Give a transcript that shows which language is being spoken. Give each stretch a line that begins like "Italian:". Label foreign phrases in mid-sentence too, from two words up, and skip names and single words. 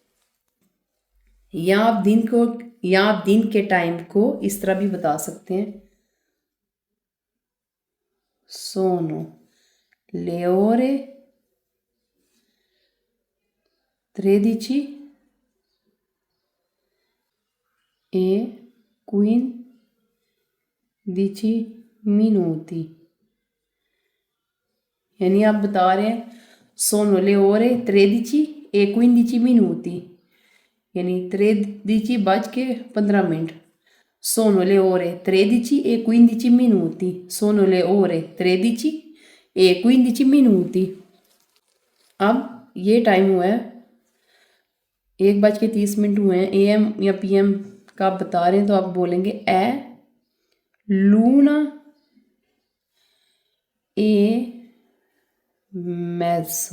Hindi: या आप दिन को, या आप दिन के टाइम को इस तरह भी बता सकते हैं
Italian: Sono le ore tredici e 15 minuti.
Hindi: यानी आप बता रहे हैं
Italian: sono le ore tredici e 15 minuti,
Hindi: यानी 13:15।
Italian: Sono le ore tredici e 15 minuti, sono le ore tredici e 15 minuti.
Hindi: अब ये टाइम हुआ है 1:30 हुए हैं, एएम या पीएम का आप बता रहे हैं तो आप बोलेंगे
Italian: e l'una e mezzo.